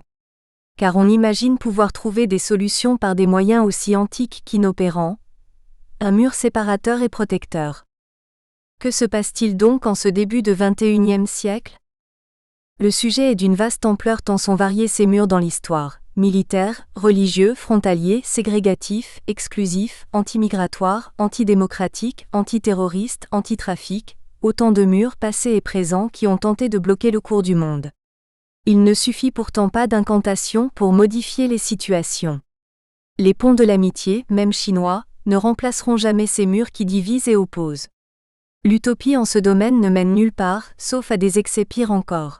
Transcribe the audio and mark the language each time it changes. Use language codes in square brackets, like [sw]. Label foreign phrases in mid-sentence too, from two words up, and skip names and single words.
[fr] Car on imagine pouvoir trouver des solutions par des moyens aussi antiques qu'inopérants, un mur séparateur et protecteur. Que se passe-t-il donc en ce début de XXIe siècle ? Le sujet est d'une vaste ampleur tant sont variés ces murs dans l'histoire. Militaires, religieux, frontaliers, ségrégatifs, exclusifs, antimigratoires, antidémocratiques, antiterroristes, antitrafic, autant de murs passés et présents qui ont tenté de bloquer le cours du monde. Il ne suffit pourtant pas d'incantations pour modifier les situations. Les ponts de l'amitié, même chinois, ne remplaceront jamais ces murs qui divisent et opposent. L'utopie en ce domaine ne mène nulle part, sauf à des excès pires encore.